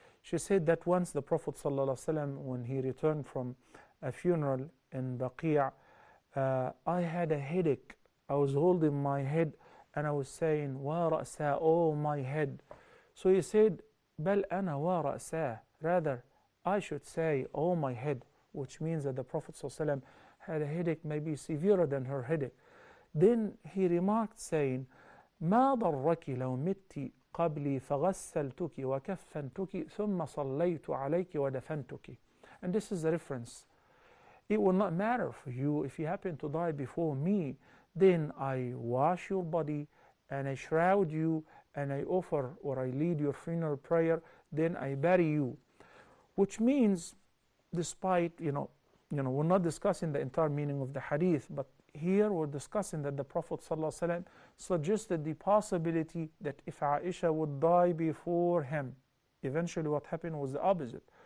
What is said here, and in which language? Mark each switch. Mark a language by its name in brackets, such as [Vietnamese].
[English] She said that once the Prophet ﷺ, when he returned from a funeral in Baqi', I had a headache. I was holding my head and I was saying, [Arabic] wa ra'sa, [English] oh my head. So he said, [Arabic] bal ana wa ra'sa. [English] Rather, I should say, oh my head, which means that the Prophet ﷺ had a headache maybe severer than her headache. [Arabic] Then he remarked saying, ما ضرك لو مت قبلي فغسلتك وكفنتك ثم صليت عليك ودفنتك. [English] And this is the reference. It will not matter for you if you happen to die before me. Then I wash your body and I shroud you and I offer or I lead your funeral prayer. Then I bury you. Which means, despite, we're not discussing the entire meaning of the hadith, but here we're discussing that the Prophet ﷺ suggested the possibility that if Aisha would die before him, eventually what happened was the opposite.